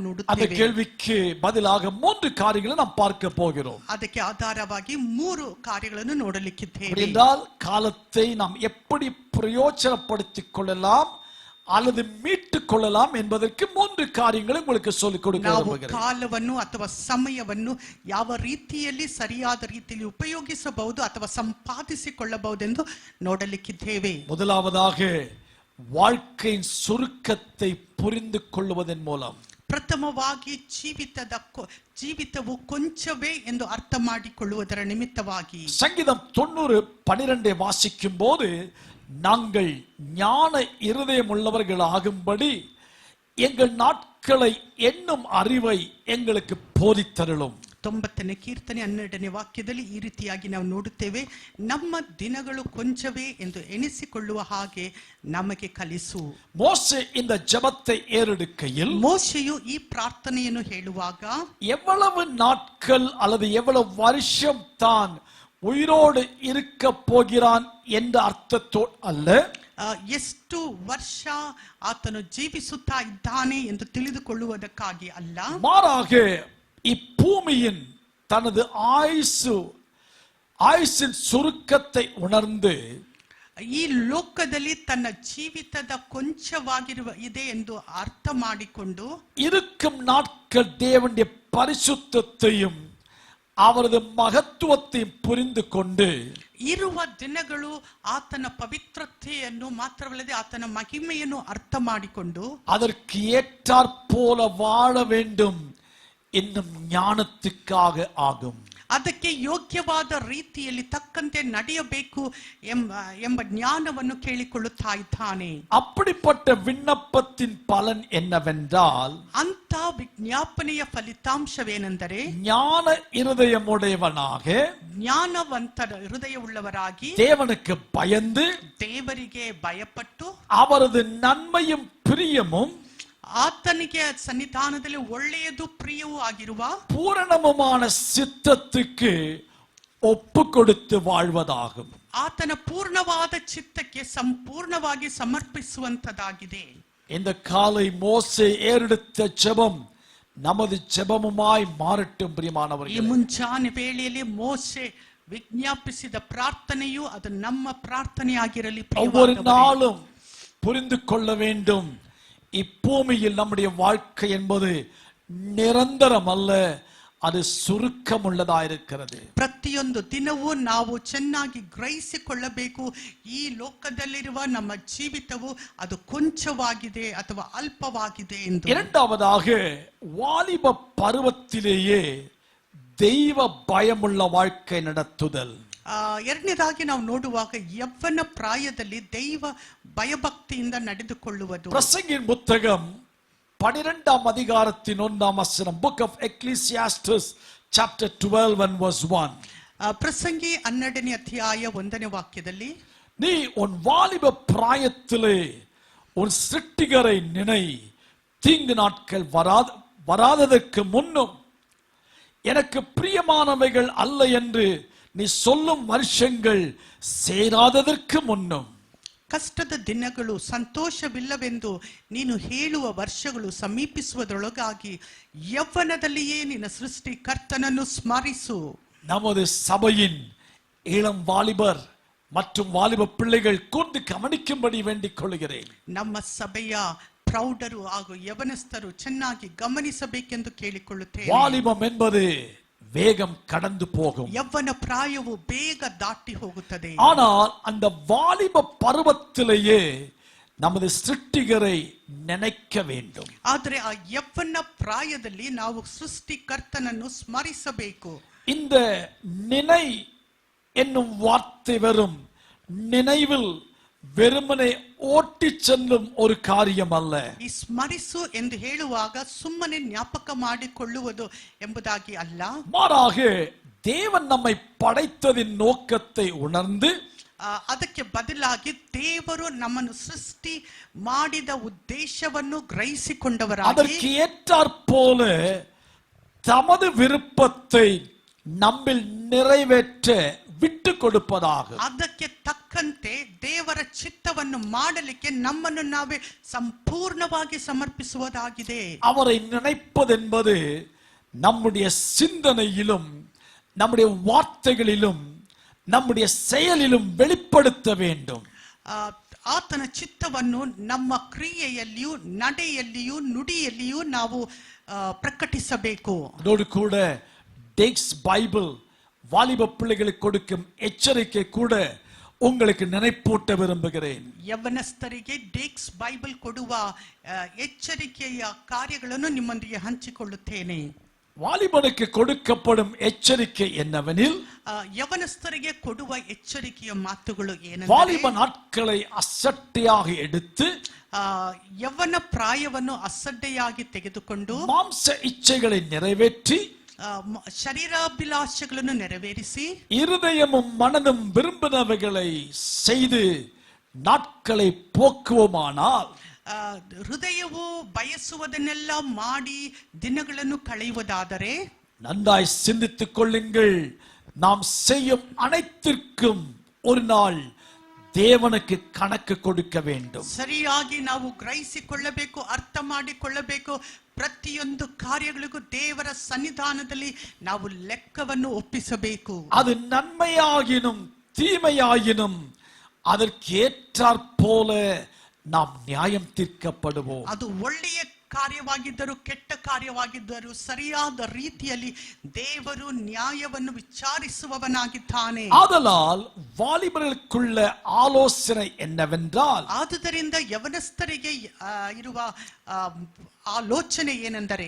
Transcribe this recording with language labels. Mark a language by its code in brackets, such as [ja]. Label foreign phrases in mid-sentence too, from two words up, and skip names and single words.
[ta] அந்த [kn] ನೋಡುತ್ತೇವೆ. [ta] கேள்விக்கு பதிலாக 3 காரியங்களை நாம் பார்க்க போகிறோம். [kn] ಅದಕ್ಕೆ ಆಧಾರವಾಗಿ 3 ಕಾರ್ಯಗಳನ್ನು ನೋಡಲಿಕ್ಕಿದ್ದೇವೆ. [ta] என்றால் காலத்தை நாம் எப்படி பிரயோஜனப்படுத்திக் கொள்ளலாம் அல்லது மீட்டுக் கொள்ளலாம் என்பதற்கு 3 காரியங்களை உங்களுக்கு சொல்லிக் கொடுக்க [kn] ನಾವು [ta] விரும்புகிறேன். [kn] ಕಾಲವನ್ನು ಅಥವಾ ಸಮಯವನ್ನು ಯಾವ ರೀತಿಯಲ್ಲಿ ಸರಿಯಾದ ರೀತಿಯಲ್ಲಿ ಉಪಯೋಗಿಸಬಹುದು ಅಥವಾ ಸಂಪಾದಿಸಿಕೊಳ್ಳಬಹುದೆಂದು ನೋಡಲಿಕ್ಕಿದ್ದೇವೆ. [ta] முதலாவதாக வாழ்க்கையின் சுருக்கத்தை புரிந்து கொள்வதன் மூலம், [kn] ಪ್ರಥಮವಾಗಿ ಜೀವಿತವು ಕೊಂಚವೇ ಎಂದು ಅರ್ಥ ಮಾಡಿಕೊಳ್ಳುವುದರ ನಿಮಿತ್ತವಾಗಿ, [ta] சங்கீதம் 90:12 வாசிக்கும் போது, நாங்கள் ஞான இருதயம் உள்ளவர்கள் ஆகும்படி எங்கள் நாட்களை எண்ணும் அறிவை எங்களுக்கு போதித்தருளும். [kn] 90ನೇ ಕೀರ್ತನೆ 12ನೇ ವಾಕ್ಯದಲ್ಲಿ ಈ ರೀತಿಯಾಗಿ ನಾವು ನೋಡುತ್ತೇವೆ, ನಮ್ಮ ದಿನಗಳು ಕೊಂಚವೇ ಎಂದು ಎಣಿಸಿಕೊಳ್ಳುವ ಹಾಗೆ ನಮಗೆ ಕಲಿಸು. [ta] மோசே இந்த ஜெபத்தை ஏறெடுக்கையில், [kn] ಮೋಶೆಯು ಈ ಪ್ರಾರ್ಥನೆಯನ್ನು ಹೇಳುವಾಗ, [ta] எவ்வளவு நாட்கள் அல்லது எவ்வளவு வருஷம் தான் உயிரோடு இருக்க போகிறான் என்ற அர்த்தத்தோடு அல்ல, [kn] ಎಷ್ಟು ವರ್ಷ ಆತನು ಜೀವಿಸುತ್ತಾ ಇದ್ದಾನೆ ಎಂದು ತಿಳಿದುಕೊಳ್ಳುವುದಕ್ಕಾಗಿ ಅಲ್ಲ, [ta] மாறாக இப்பூமியின் தனது ஆயுசின் சுருக்கத்தை உணர்ந்து [kn] ಈ ಲೋಕದಲ್ಲಿ ತನ್ನ ಜೀವಿತದ ಕೊಂಚವಾಗಿರುವ ಇದೆ ಎಂದು ಅರ್ಥ ಮಾಡಿಕೊಂಡು, [ta] இருக்கும் நாட்கள் தேவனுடைய பரிசுத்தத்தையும் அவரது மகத்துவத்தையும் புரிந்து கொண்டு, [kn] ಇರುವ ದಿನಗಳು ಆತನ ಪವಿತ್ರತೆಯನ್ನು ಮಾತ್ರವಲ್ಲದೆ ಆತನ ಮಹಿಮೆಯನ್ನು ಅರ್ಥ ಮಾಡಿಕೊಂಡು, [ta] அதற்கு ஏற்றாற் போல வாழ வேண்டும் இன்னும் ஞானத்துக்காக ஆகும். [kn] ಅದಕ್ಕೆ ಯೋಗ್ಯವಾದ ರೀತಿಯಲ್ಲಿ ತಕ್ಕಂತೆ ನಡೆಯಬೇಕು ಎಂಬ ಜ್ಞಾನವನ್ನು ಕೇಳಿಕೊಳ್ಳುತ್ತಾ ಇದ್ದಾನೆ. [ta] அப்படிப்பட்ட விண்ணப்பத்தின் பலன் என்னவென்றால், [kn] ಅಂತ ವಿಜ್ಞಾಪನೆಯ ಫಲಿತಾಂಶವೇನೆಂದರೆ, [ta] ஞான இருதயமுடையவனாக, [kn] ಜ್ಞಾನವಂತರ ಹೃದಯವುಳ್ಳವರಾಗಿ, [ta] தேவனுக்கு பயந்து, [kn] ದೇವರಿಗೆ ಭಯಪಟ್ಟು, [ta] அவரது நன்மையும் பிரியமும் [kn] ಆತನಿಗೆ ಸನ್ನಿಧಾನದಲ್ಲಿ ಒಳ್ಳೆಯದು ಪ್ರಿಯವೂ ಆಗಿರುವ [ta] பூரணமுமான சித்தத்துக்கு ஒப்பு கொடுத்து வாழ்வதாகும். [kn] ಆತನ ಪೂರ್ಣವಾದ ಚಿತ್ತಕ್ಕೆ ಸಂಪೂರ್ಣವಾಗಿ ಸಮರ್ಪಿಸುವಂತದಾಗಿದೆ. [ta] இந்த காலை மோசே ஏறெடுத்த ஜெபம் நமது ஜெபமுமாய் மாறட்டும். [kn] ಈ [ta] பிரியமானவர்களே, [kn] ಮುಂಜಾನೆ ವೇಳೆಯಲ್ಲಿ ಮೋಶೆ ವಿಜ್ಞಾಪಿಸಿದ ಪ್ರಾರ್ಥನೆಯು ಅದು ನಮ್ಮ ಪ್ರಾರ್ಥನೆಯಾಗಿರಲಿ. [ta] ஒவ்வொரு நாளும் புரிந்து கொள்ள வேண்டும், இப்பூமியில் நம்முடைய வாழ்க்கை என்பது நிரந்தரம் அல்ல, அது சுருக்கம் உள்ளதாயிருக்கிறது. [kn] ಪ್ರತಿಯೊಂದು ದಿನವೂ ನಾವು ಚೆನ್ನಾಗಿ ಗ್ರಹಿಸಿಕೊಳ್ಳಬೇಕು, ಈ ಲೋಕದಲ್ಲಿರುವ ನಮ್ಮ ಜೀವಿತವು ಅದು ಕೊಂಚವಾಗಿದೆ ಅಥವಾ ಅಲ್ಪವಾಗಿದೆ ಎಂದು. [ta] இரண்டாவதாக, வாலிப பருவத்திலேயே தெய்வ பயமுள்ள வாழ்க்கை நடத்துதல். [kn] ಎರಡನೇದಾಗಿ ನಾವು ನೋಡುವಾಗ ಯವ್ವನ ಪ್ರಾಯದಲ್ಲಿ ದೈವ ಭಯಭಕ್ತಿಯಿಂದ ನಡೆದುಕೊಳ್ಳುವುದು. [ta] பிரசங்கின் புத்தகம் 12ஆம் அதிகாரத்தின் 1ஆம் வசனம், [en] Book of Ecclesiastes chapter 12 and verse 1. [kn] ಪ್ರಸಂಗಿ 12ನೇ ಅಧ್ಯಾಯ 1ನೇ ವಾಕ್ಯದಲ್ಲಿ, [ta] நீ உன் வாலிப பிராயத்திலே உன் சிருஷ்டிகரை நினை, தீங்கு நாட்கள் வராததற்கு முன்னும் எனக்கு பிரியமானவைகள் அல்ல என்று நீ சொல்லும் வருஷங்கள் சேராததற்கு முன்னும். [kn] ಕಷ್ಟದ ದಿನಗಳು ಸಂತೋಷವಿಲ್ಲವೆಂದು ನೀನು ಹೇಳುವ ವರ್ಷಗಳು ಸಮೀಪಿಸುವುದರೊಳಗಾಗಿ ಯವ್ವನದಲ್ಲಿಯೇ ನಿನ್ನ ಸೃಷ್ಟಿಕರ್ತನನ್ನು ಸ್ಮರಿಸು. [ta] நமது சபையின் இளம் வாலிபர் மற்றும் வாலிப பிள்ளைகள் கூர்ந்து கவனிக்கும்படி வேண்டிக் கொள்கிறேன். [kn] ನಮ್ಮ ಸಭೆಯ ಪ್ರೌಢರು ಹಾಗೂ ಯವನಸ್ಥರು ಚೆನ್ನಾಗಿ ಗಮನಿಸಬೇಕೆಂದು ಕೇಳಿಕೊಳ್ಳುತ್ತೇನೆ. [ta] வாலிபம் என்பது வேகம் கடந்து போகும். [kn] ಯವ್ವನ ಪ್ರಾಯವು ಬೇಗ ದಾಟಿ ಹೋಗುತ್ತದೆ. [ta] ஆனால் அந்த வாலிப பருவத்திலேயே நமது சிருஷ்டிகரை நினைக்க வேண்டும். [kn] ಆದರೆ ಆ ಯವ್ವನ ಪ್ರಾಯದಲ್ಲಿ ನಾವು ಸೃಷ್ಟಿಕರ್ತನನ್ನು ಸ್ಮರಿಸಬೇಕು. [ta] இந்த நினை என்னும் வார்த்தை வரும் நினைவில் வெறுமனே ஓட்டி செல்லும் ஒரு காரியம் அல்ல. [kn] ಈ ಸ್ಮರಿಸು ಎಂದು ಹೇಳುವಾಗ ಸುಮ್ಮನೆ ಜ್ಞಾಪಕ ಮಾಡಿಕೊಳ್ಳುವುದು ಎಂಬುದಾಗಿ ಅಲ್ಲ, [ta] மாறாக தேவன் நம்மை படைத்ததின் நோக்கத்தை உணர்ந்து, [kn] ಅದಕ್ಕೆ ಬದಲಾಗಿ ದೇವರು ನಮ್ಮನ್ನು ಸೃಷ್ಟಿ ಮಾಡಿದ ಉದ್ದೇಶವನ್ನು ಗ್ರಹಿಸಿಕೊಂಡವರಾಗಿ, [ta] அதற்கு ஏற்றாற்போல தமது விருப்பத்தை நம்மில் நிறைவேற்ற விட்டு கொடுப்பதாக, [kn] ಅದಕ್ಕೆ ತಕ್ಕಂತೆ ದೇವರ ಚಿತ್ತವನ್ನು ಮಾಡಲಿಕ್ಕೆ ನಮ್ಮನ್ನು ನಾವೇ ಸಂಪೂರ್ಣವಾಗಿ ಸಮರ್ಪಿಸುವುದಾಗಿದೆ. [ta] அவரை நினைப்பதென்பது நம்முடைய சிந்தனையிலும் நம்முடைய வார்த்தைகளிலும் நம்முடைய செயலிலும் வெளிப்படுத்த வேண்டும். [kn] ಆತನ ಚಿತ್ತವನ್ನು ನಮ್ಮ ಕ್ರಿಯೆಯಲ್ಲಿಯೂ ನಡೆಯಲ್ಲಿಯೂ ನುಡಿಯಲ್ಲಿಯೂ ನಾವು ಪ್ರಕಟಿಸಬೇಕು. [ta] அதோடு கூட டெக்ஸ் பைபிள் வாலிப பிள்ளைகளுக்கு கொடுக்கும் எச்சரிக்கை கூட உங்களுக்கு நினைப்பூட்ட விரும்புகிறேன். [kn] ಯವನಸ್ಥರಿಗೆ ಡೇಕ್ಸ್ ಬೈಬಲ್ ಕೊಡುವ ಎಚ್ಚರಿಕೆಯ ಕಾರ್ಯಗಳನ್ನು ನಿಮ್ಮೊಂದಿಗೆ ಹಂಚಿಕೊಳ್ಳುತ್ತೇನೆ. [ta] வாலிபனுக்கு கொடுக்கப்படும் எச்சரிக்கை என்னவெனில், [kn] ಯವನಸ್ಥರಿಗೆ ಕೊಡುವ ಎಚ್ಚರಿಕೆಯ ಮಾತುಗಳು ಏನೆಂದರೆ, [ta] வாலிப நாட்களை அசட்டையாக எடுத்து [kn] ಯವನ ಪ್ರಾಯವನ್ನು ಅಸಡ್ಡೆಯಾಗಿ ತೆಗೆದುಕೊಂಡು [ta] மாம்ச இச்சைகளை நிறைவேற்றி [kn] ಶರೀರಾಭಿಲಾಷೆಗಳನ್ನು ನೆರವೇರಿಸಿ [ta] இருதயமும் மனதும் விரும்பினவைகளை செய்து நாட்களை போக்குவோமானால், [kn] ಹೃದಯವು ಬಯಸುವುದನ್ನೆಲ್ಲ ಮಾಡಿ ದಿನಗಳನ್ನು ಕಳೆಯುವುದಾದರೆ, [ta] நன்றாய் சிந்தித்துக் கொள்ளுங்கள், நாம் செய்யும் அனைத்திற்கும் ஒரு நாள் தேவனுக்கு கணக்கு கொடுக்க வேண்டும். [kn] ಸರಿಯಾಗಿ ನಾವು ಗ್ರಹಿಸಿಕೊಳ್ಳಬೇಕು, ಅರ್ಥ ಮಾಡಿಕೊಳ್ಳಬೇಕು. ಪ್ರತಿಯೊಂದು ಕಾರ್ಯಗಳಿಗೂ ದೇವರ ಸನ್ನಿಧಾನದಲ್ಲಿ ನಾವು ಲೆಕ್ಕವನ್ನು ಒಪ್ಪಿಸಬೇಕು. [ta] அது நன்மையாகினும் தீமையாகினும் அதற்கு ஏற்றாற்போல நாம் நியாயம் தீர்க்கப்படுவோம். [kn] ಅದು ಒಳ್ಳೆಯ ಕಾರ್ಯವಾಗಿದ್ದರೂ ಕೆಟ್ಟ ಕಾರ್ಯವಾಗಿದ್ದರೂ ಸರಿಯಾದ ರೀತಿಯಲ್ಲಿ ದೇವರು ನ್ಯಾಯವನ್ನು ವಿಚಾರಿಸುವವನಾಗಿದ್ದಾನೆ. [ta] ஆதலால் வாலிபர்களுக்குள்ள ஆலோசனை என்னவென்றால், [kn] ಆದುದರಿಂದ ಯವನಸ್ಥರಿಗೆ ಇರುವ ಆಲೋಚನೆ ಏನೆಂದರೆ,